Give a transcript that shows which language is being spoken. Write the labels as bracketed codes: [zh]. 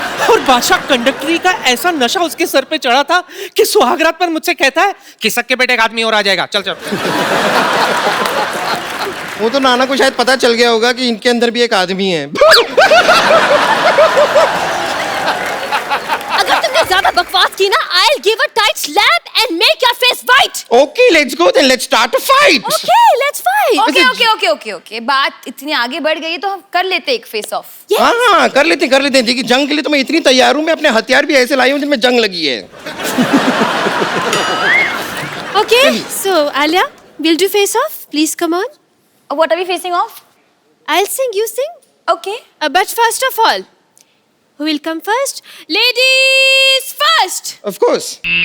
[hi] और बादशाह, कंडक्टरी का ऐसा नशा उसके सर पे चढ़ा था कि सुहागरात पर मुझसे कहता है कि सक्के बेटे एक आदमी और आ जाएगा, चल चल। वो तो नाना को शायद पता चल गया होगा कि इनके अंदर भी एक आदमी है। अगर तुमने तूने ज्यादा बकवास की ना, [en] I'll give a tight slap and make your face white. Okay, let's go then. Let's start a fight. Okay, let's fight. [hi] Okay बात इतनी आगे बढ़ गई है तो हम कर लेते एक फेस ऑफ। हाँ, कर लेते हैं। देखिए, जंग के लिए तो मैं इतनी तैयार हूँ, मैं अपने हथियार भी ऐसे लाई हूँ जिनमें जंग लगी है। [en] Okay, so Alia, we'll do face off. Please come on. What are we facing off? I'll sing, you sing. Okay. But first of all, who will come first? Ladies first. Of course.